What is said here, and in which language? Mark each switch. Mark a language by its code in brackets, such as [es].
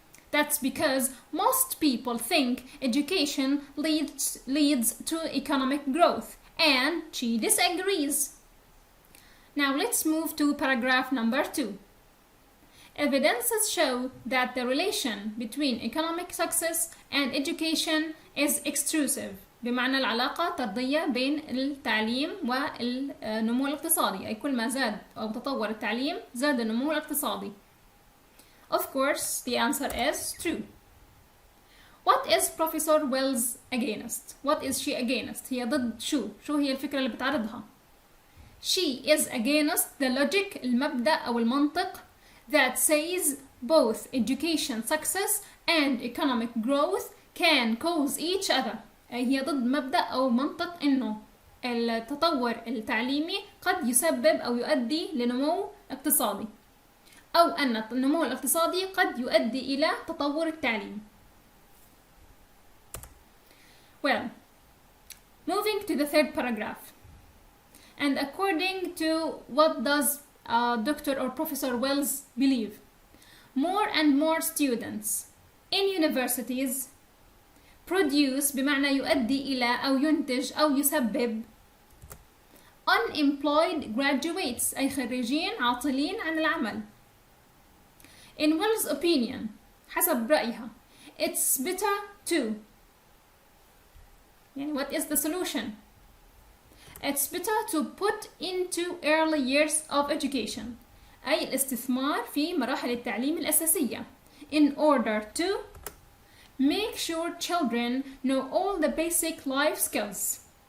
[en] That's because most people think education leads to economic growth, and she disagrees. Now let's move to paragraph number 2. Evidences show that the relation between economic success and education is extrusive. [ar] بمعنى العلاقة طردية بين التعليم والنمو الاقتصادي، أي كل ما زاد أو تطور التعليم زاد النمو الاقتصادي. [en] Of course, the answer is true. What is Professor Wells against? What is she against? [ar] هي ضد شو؟ شو هي الفكرة اللي بتعرضها؟ [en] She is against the logic, [ar] المبدأ أو المنطق [en] that says both education success and economic growth can cause each other. [ar] هي ضد مبدأ أو منطق إنه التطور التعليمي قد يسبب أو يؤدي لنمو اقتصادي، أو أن النمو الاقتصادي قد يؤدي إلى تطور التعليم. [en] Well, moving to the third paragraph. And according to what does Dr. or Professor Wells believe? More and more students in universities produce [ar] بمعنى يؤدي إلى أو ينتج أو يسبب [en] unemployed graduates [ar] أي خريجين عاطلين عن العمل. [en] In Wells' opinion, [ar] حسب رأيها, [en] it's better to. يعني what is the solution? It's better to put into early years of education, [ar] أي الاستثمار في مراحل التعليم الأساسية, [en] in order to make sure children know all the basic life skills.